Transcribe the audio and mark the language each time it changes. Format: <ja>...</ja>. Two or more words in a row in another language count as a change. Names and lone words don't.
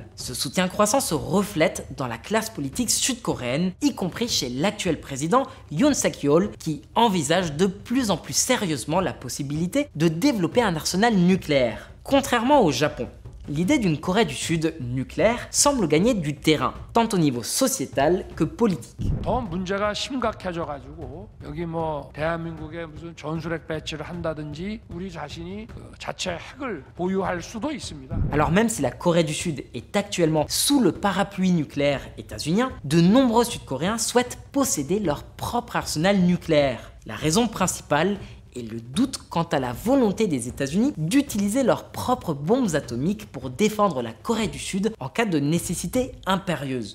<fr>Ce soutien croissant se reflète dans la classe politique sud-coréenne, y compris chez l'actuel président Yoon Suk-yeol, qui envisage de plus en plus sérieusement la possibilité de développer un arsenal nucléaire. Contrairement au Japon, l'idée d'une Corée du Sud nucléaire semble gagner du terrain, tant au niveau sociétal que politique.</fr> <ko>더 문제가 심각해져가지고 여기 뭐 대한민국에 무슨 전술핵 배치를 한다든지 우리 자신이 자체 핵을 보유할 수도 있습니다.</ko> <fr>Alors même si la Corée du Sud est actuellement sous le parapluie nucléaire états-unien, de nombreux Sud-Coréens souhaitent posséder leur propre arsenal nucléaire. La raison principale et le doute quant à la volonté des États-Unis d'utiliser leurs propres bombes atomiques pour défendre la Corée du Sud en cas de nécessité impérieuse.</fr>